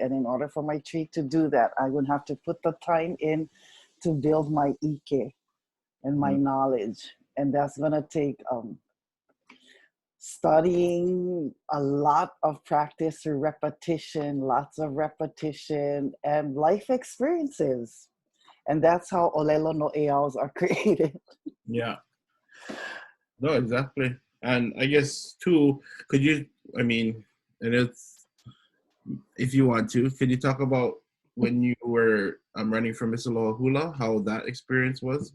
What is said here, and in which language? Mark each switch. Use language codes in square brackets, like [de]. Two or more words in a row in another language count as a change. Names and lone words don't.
[en] And in order for my tree to do that, I would have to put the time in to build my ike and my knowledge. And that's gonna take studying, a lot of practice through repetition, lots of repetition, and life experiences. And that's how [haw] ʻŌLELO no ʻAʻAs [en] are created. Yeah. No, exactly. And I guess too, could you, I mean, and it's, if you want to, could you talk about when you were running for Miss Aloha Hula, how that experience was?